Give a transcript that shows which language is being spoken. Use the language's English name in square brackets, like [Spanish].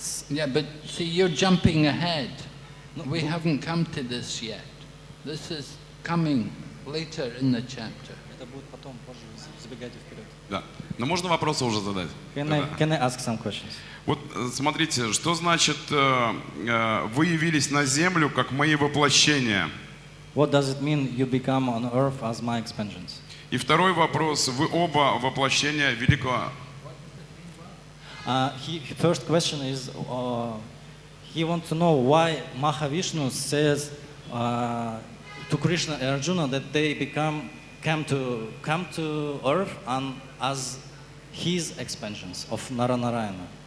[English] Yeah, but see, you're jumping ahead. We haven't come to this yet. This is coming later in the chapter. [Russian] Это будет потом, позже, забегайте вперед. да. Но можно вопросы уже задать? [English] Can I ask some questions? [Russian] Вот смотрите, что значит вы явились на землю как мои воплощения? [English] What does it mean you become on earth as my expansions? [Russian] И второй вопрос, вы оба воплощения великого... [English] First question is, he wants to know why Mahavishnu says to Krishna and Arjuna that they come to earth and as his expansions of Nara-Narayana.